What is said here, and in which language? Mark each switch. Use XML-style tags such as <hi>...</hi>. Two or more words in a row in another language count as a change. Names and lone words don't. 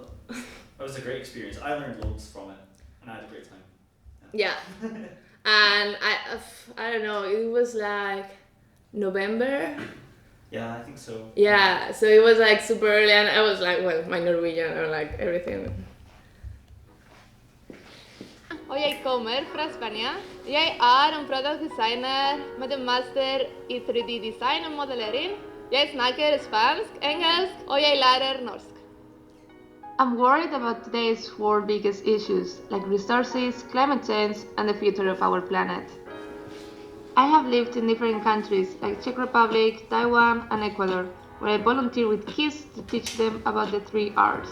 <en>It was a great experience. I learned loads from it, and I had a great time. Yeah. And I don't know, it was like November. Yeah, I think so. Yeah, so it was like super early and I was like, well, my Norwegian or like everything.</en> <no>Og jeg kommer fra Spania. Jeg en</no> <en>product designer</en> <no>med en master i 3D-design og modellering. Jeg snakker spansk, engelsk, og jeg lærer norsk.</no> <en>I'm worried about today's world's biggest issues, like resources, climate change, and the future of our planet. I have lived in different countries like Czech Republic, Taiwan, and Ecuador, where I volunteer with kids to teach them about the 3 Rs.</en>